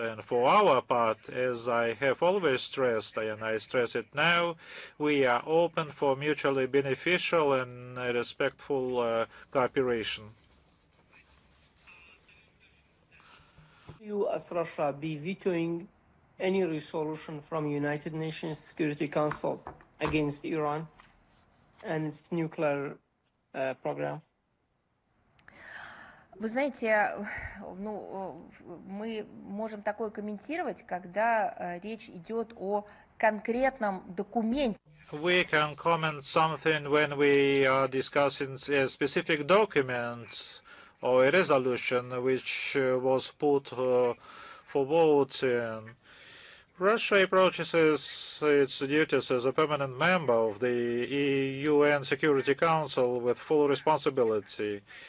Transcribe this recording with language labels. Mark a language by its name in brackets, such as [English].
[English] And for our part, as I have always stressed, and I stress it now, we are open for mutually beneficial and respectful cooperation. You, as Russia, be vetoing any resolution from United Nations Security Council against Iran and its nuclear program? [Russian] Вы знаете, ну, мы можем такое комментировать, когда речь идет о конкретном документе. [English] We can comment something when we are discussing a specific document or a resolution which was put for vote. Russia approaches its duties as a permanent member of the UN Security Council with full responsibility.